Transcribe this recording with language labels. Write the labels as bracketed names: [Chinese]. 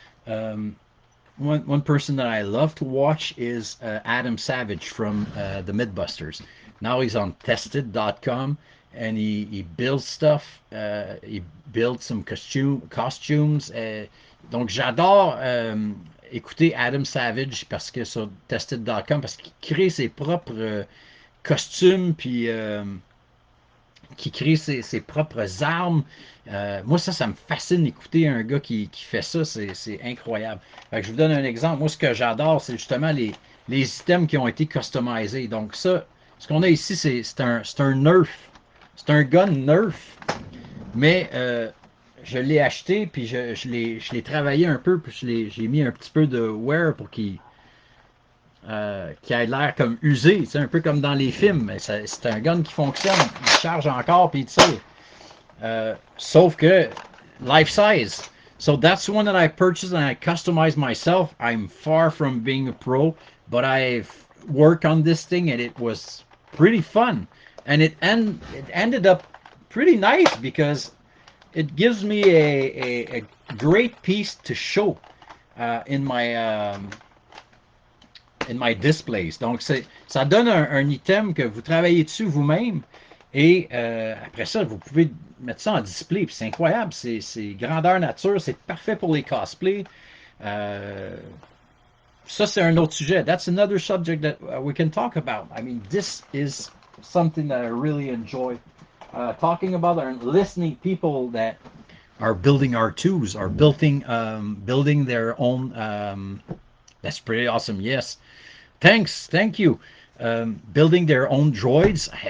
[English] Um, one person that I love to watch is Adam Savage from the Mythbusters. Now he's on Tested.com and he builds stuff. He builds some costumes. [French] Donc j'adore écouter Adam Savage parce que sur Tested.com parce qu'il crée ses propres costumes puis qui crée ses propres armes. Moi, ça me fascine d'écouter un gars qui fait ça. C'est incroyable. Fait que je vous donne un exemple. Moi, ce que j'adore, c'est justement les items qui ont été customisés. Donc, ça, ce qu'on a ici, c'est un Nerf. C'est un gun Nerf. Mais je l'ai acheté, puis je l'ai travaillé un peu, puis j'ai mis un petit peu de wear pour qui a l'air comme usé, un peu comme dans les films. Mais c'est un gun qui fonctionne, il charge encore puis il tire. Sauf que life size. [English] So that's one that I purchased and I customized myself. I'm far from being a pro, but I've worked on this thing and it was pretty fun. And it ended up pretty nice because it gives me a great piece to show in my displays. [French] Donc, ça donne un item que vous travaillez dessus vous-même et après ça, vous pouvez mettre ça en display. Puis c'est incroyable, c'est grandeur nature, c'est parfait pour les cosplays. Euh, Ça, c'est un autre sujet. [English] That's another subject that we can talk about. I mean, this is something that I really enjoy talking about and listening people that are building R2s, are building their own. That's pretty awesome. Yes, thank you. Building their own droids.